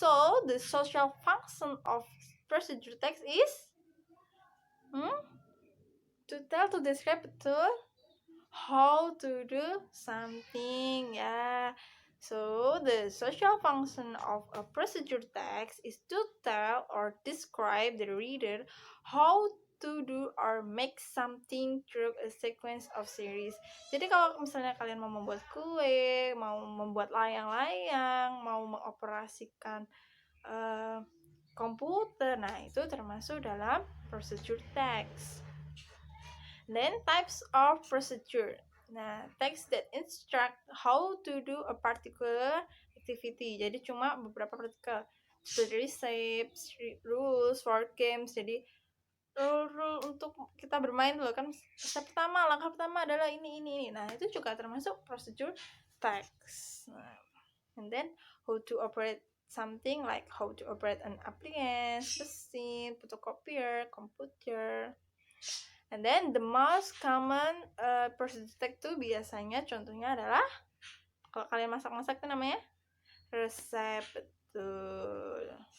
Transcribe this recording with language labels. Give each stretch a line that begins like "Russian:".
English: So the social function of procedure text is to tell, to describe
Indonesian: betul
English: how to do something. Yeah, so the social function of a procedure text is to tell or describe the reader how to do or make something through a sequence of series.
Indonesian: Jadi kalau misalnya kalian mau membuat kue, mau membuat layang-layang, mau mengoperasikan komputer, nah itu termasuk dalam procedure text.
English: Then types of procedure. Nah, text that instruct how to do a particular activity.
Indonesian: Jadi cuma beberapa partikel. Seperti
English: recipes, rules for games.
Indonesian: Jadi rule untuk kita bermain dulu kan. Langkah pertama adalah ini. Nah, itu juga termasuk procedure text.
English: Nah, and then how to operate something, like how to operate an appliance, machine, photocopier, computer. And then the most common procedure text
Indonesian: itu biasanya contohnya adalah kalau kalian masak-masak itu namanya resep, betul.